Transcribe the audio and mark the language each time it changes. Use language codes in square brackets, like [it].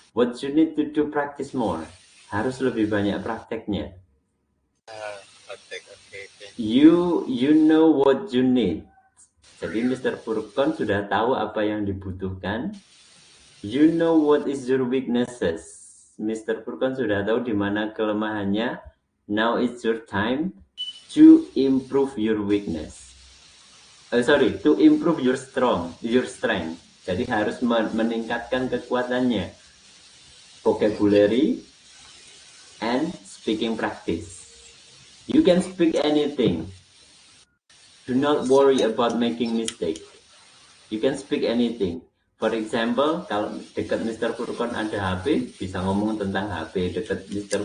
[en] What you need to do practice more. [id] Harus lebih banyak prakteknya. [en] Okay. You know what you need. [id] Jadi [en] Mr. [id] Furkan sudah tahu apa yang dibutuhkan. [en] You know what is your weaknesses. Mr. [id] Furkan sudah tahu di mana kelemahannya. [en] Now it's your time to improve your weakness. To improve your strength. [id] Jadi harus meningkatkan kekuatannya. [en] Vocabulary and speaking practice. You can speak anything. Do not worry about making mistake. You can speak anything. For example, [id] kalau dekat [en] Mr. [id] Furkon ada HP, bisa ngomong tentang HP. Dekat Mr.